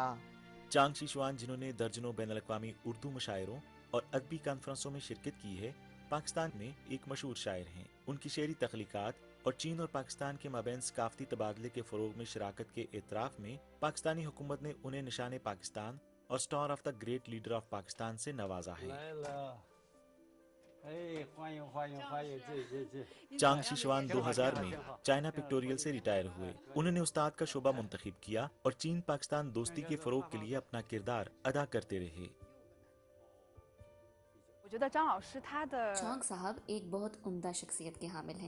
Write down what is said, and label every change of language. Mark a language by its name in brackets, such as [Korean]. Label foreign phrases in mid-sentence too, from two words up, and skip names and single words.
[Urdu] چانگ شی شوان، جنہوں نے درجنوں بین الاقوامی اردو مشاعروں اور ادبی کانفرنسوں میں شرکت کی ہے، پاکستان میں ایک مشہور شاعر ہیں. ان کی شعری تخلیقات اور چین اور پاکستان کے مابین ثقافتی تبادلے کے فروغ میں شراکت کے اعتراف میں پاکستانی حکومت نے انہیں نشان پاکستان اور اسٹار آف دی گریٹ لیڈر آف پاکستان سے نوازا ہے. [Chinese] 哎，欢迎欢迎欢迎，进。 [Urdu] چانگ شی شوان 2000 میں چائنا پکٹوریل سے ریٹائر ہوئے. انہوں نے استاد کا شعبہ منتخب کیا اور چین پاکستان دوستی کے فروغ کے لیے اپنا کردار ادا کرتے رہے. چانگ صاحب ایک بہت عمدہ شخصیت کے حامل ہیں.